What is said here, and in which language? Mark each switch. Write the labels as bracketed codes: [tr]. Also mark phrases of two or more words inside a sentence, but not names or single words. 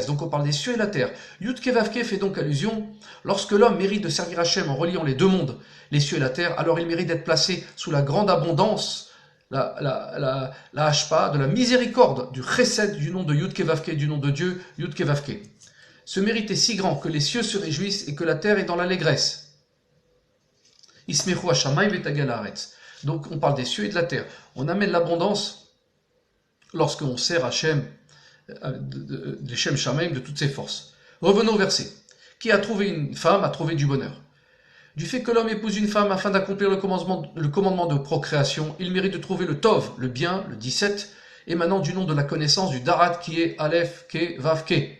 [fr] Donc on parle des cieux et la terre. [he] יוד, קי, ואו, קי [fr] fait donc allusion. Lorsque l'homme mérite de servir Hachem en reliant les deux mondes, les cieux et la terre, alors il mérite d'être placé sous la grande abondance, la hashpa, de la miséricorde, du chesed, du nom de [he] יוד, קי, ואו, קי, [fr] du nom de Dieu, [he] יוד, קי, ואו, קי. [fr] Ce mérite est si grand que les cieux se réjouissent et que la terre est dans l'allégresse. [he] ישמחו השמים ותגל הארץ. [fr] Donc on parle des cieux et de la terre. On amène l'abondance lorsqu'on sert Hachem, de [he] שם שמים, [fr] de toutes ses forces. Revenons au verset. Qui a trouvé une femme a trouvé du bonheur. Du fait que l'homme épouse une femme afin d'accomplir le commandement de procréation, il mérite de trouver le Tov, le bien, le 17, émanant du nom de la connaissance du Darat qui est [he] אלף, קי, ואו, קי.